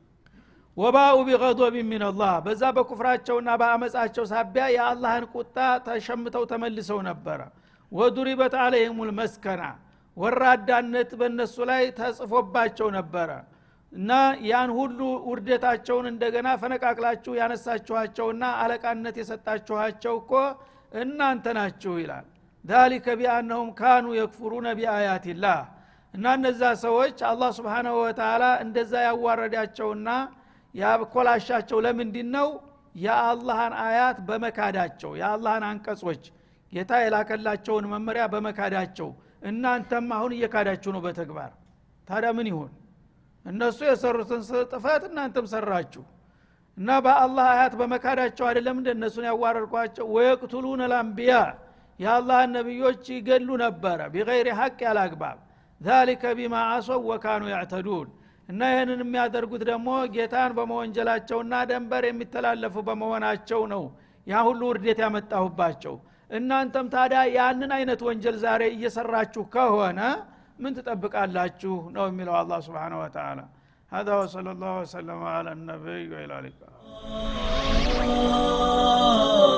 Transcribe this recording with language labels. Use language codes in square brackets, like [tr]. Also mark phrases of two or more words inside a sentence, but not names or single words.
[ar] وباءو بغضب من الله [am] በዛ በኩፍራቸውና በአመጻቸው ሳቢያ የአላህን ቁጣ ተሸምተው ተመልሰው ነበር [ar] وضربت عليهم المسكنة [am] ወራዳነት በእነሱ ላይ ተጽፎባቸው ነበር እና ያን ሁሉ ውርደታቸውን እንደገና ፈነቃቅላችሁ ያነሳችኋቸውና አለቃነት የሰጣችኋቸው እኮ እናንተ ናችሁ ይላል [ar] ذلك بانهم كانوا يكفرون بآيات الله [am] እና እነዛ ሰዎች አላህ [ar] سبحانه وتعالى [am] እንደዛ ያዋረዳቸውና ያበኮላሻቸው ለምንድነው የአላህን አያት በመካዳቸው የአላህን አንቀጾች ጌታ የላከላቸውን መመሪያ በመካዳቸው እናንተም አሁን እየካዳችሁ ነው በተግባር ታዲያ ምን ይሁን እነሱ የሰሩትን ጥፋት እናንተም ሰራችሁ እና በአላህ አያት በመካዳቸው አይደለም እንደነሱን ያዋረድኳቸው [ar] ويقتلون الانبياء [am] የአላህ ነብዮች ይገሉ ነበር [ar] بغير حق [am] ያላግባብ [ar] ذلك بما عصوا وكانوا يعتدون [am] እና ይሄንን የሚያደርጉት ደግሞ ጌታን በመወንጀላቸውና ደንበር የሚተላለፉ በመሆናቸው ነው ያ ሁሉ ውርደት ያመጣሁባቸው እናንተም ታዲያ ያንን አይነት ወንጀል ዛሬ እየሰራችሁ ከሆነ ምን ተጠብቃላችሁ ነው የሚለው አላህ [ar] سبحانه وتعالى هذا وصلى الله وسلم على النبي وعلى اله